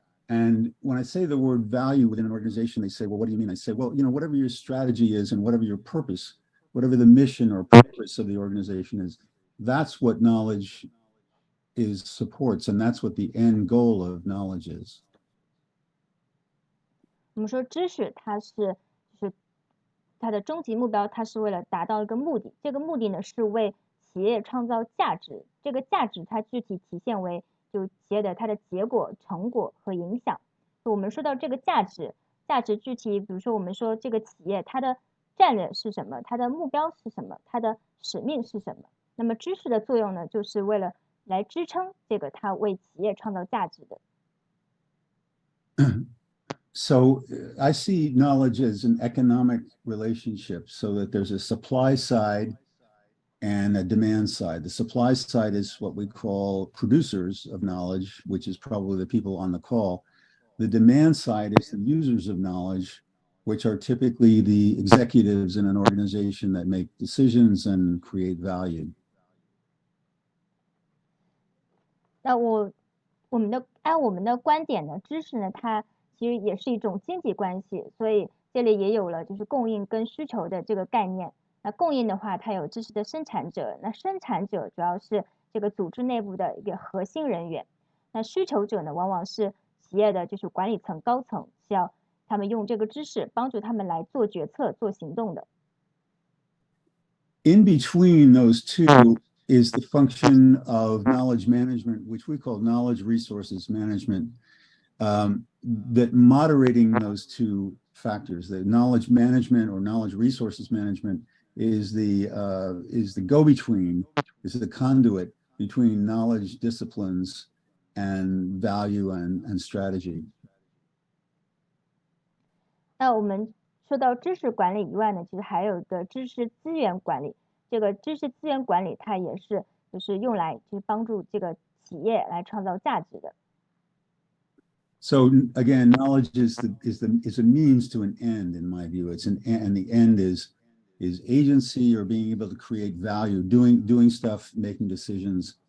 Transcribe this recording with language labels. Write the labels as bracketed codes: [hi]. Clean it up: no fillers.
[en] And when I say the word value within an organization, they say, well, what do you mean? I say, well, whatever your strategy is and whatever your purpose, whatever the mission or purpose of the organization is, that's what knowledge is supports, and that's what the end goal of knowledge is. [zh] 我们说知识就是它的终极目标，它是为了达到一个目的，这个目的呢是为企业创造价值，这个价值它具体体现为就企业的它的结果、成果和影响。我们说到这个价值具体，比如说我们说这个企业它的战略是什么，它的目标是什么，它的使命是什么。那么知识的作用呢，就是为了来支撑这个它为企业创造价值的。 [en] So I see knowledge as an economic relationship, so that there's a supply side and a demand side. The supply side is what we call producers of knowledge, which is probably the people on the call. The demand side is the users of knowledge, which are typically the executives in an organization that make decisions and create value. [zh] 那按我们的观点呢，知识呢，它其实也是一种经济关系，所以这里也有了就是供应跟需求的这个概念。那供应的话，它有知识的生产者，那生产者主要是这个组织内部的一个核心人员。那需求者呢，往往是企业的就是管理层高层，是要他们用这个知识帮助他们来做决策、做行动的。 [en] In between those two is the function of knowledge management, which we call knowledge resources management, that moderating those two factors, the knowledge management or knowledge resources management is the go-between, is the conduit between knowledge disciplines and value and strategy. [zh] 那我们说到知识管理以外呢，其实还有一个知识资源管理。这个知识资源管理，它也是就是用来去帮助这个企业来创造价值的。 [en] So again, knowledge is a means to an end, in my view. And the end is agency or being able to create value, doing stuff, making decisions.